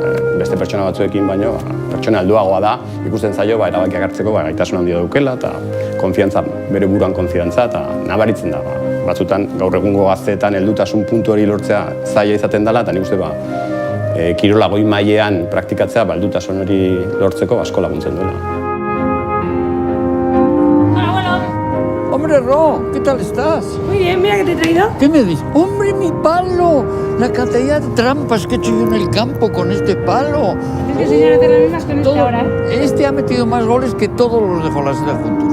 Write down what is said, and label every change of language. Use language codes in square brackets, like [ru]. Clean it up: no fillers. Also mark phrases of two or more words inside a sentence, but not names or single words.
[eu] Beste pertsona batzuekin baino, pertsona helduagoa da, ikusten zaio erabakiak hartzeko gaitasun handia daukela eta konfiantza, bere buruan konfiantza eta nabaritzen da. Batzutan gaur egungo gazteetan heldutasun puntu hori lortzea zaila izaten dela eta nik uste kirola goi mailean praktikatzea heldutasun hori lortzeko asko laguntzen duela. [es] Hombre, Ro, ¿qué tal estás? Muy bien, mira que te he traído. ¿Qué me dices? ¡Hombre, mi palo! La cantidad de trampas que he hecho yo en el campo con este palo. Es que señora hacer las mismas con este ahora. Este ha metido más goles que todos los de Jolaseta juntos.